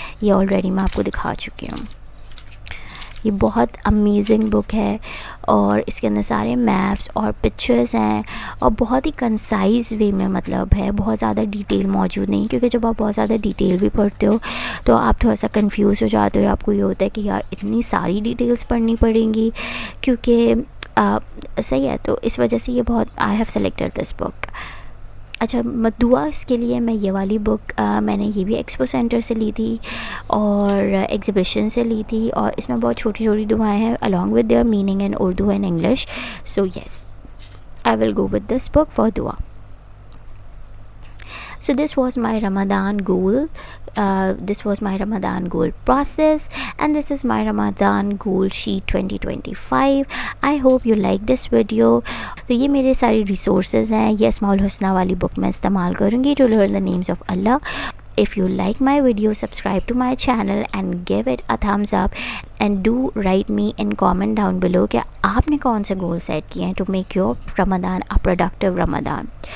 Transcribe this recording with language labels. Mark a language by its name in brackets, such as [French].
[Urdu] یہ آلریڈی میں آپ کو دکھا چکی ہوں. یہ بہت امیزنگ بک ہے اور اس کے اندر سارے میپس اور پکچرز ہیں اور بہت ہی کنسائز وے میں ہے، بہت زیادہ ڈیٹیل موجود نہیں، کیونکہ جب آپ بہت زیادہ ڈیٹیل بھی پڑھتے ہو تو آپ تھوڑا سا کنفیوز ہو جاتے ہو. آپ کو یہ ہوتا ہے کہ یار اتنی ساری ڈیٹیلز پڑھنی پڑیں گی، کیونکہ صحیح ہے. تو اس وجہ سے یہ بہت [English] I have selected this book. [Urdu] اچھا، دعاز کے لیے میں یہ والی بک میں نے یہ بھی ایکسپو سینٹر سے لی تھی اور ایگزیبیشن سے لی تھی، اور اس میں بہت چھوٹی چھوٹی دعائیں ہیں [English] along with their meaning in Urdu and English. So yes, I will go with this book for dua. So this was my Ramadan goal. This was my Ramadan goal process, and this is my Ramadan goal sheet 2025. I hope you like this video. [Urdu] تو یہ میرے ساری resources ہیں. یہ اسماء الحسنہ والی بک میں استعمال کروں گی [English] to learn the names of Allah. If you like my video, subscribe to my channel and give it a thumbs up, and do write me in comment down below [Urdu] کہ آپ نے کون سے گول سیٹ کیے ہیں [English] to make your Ramadan a productive Ramadan.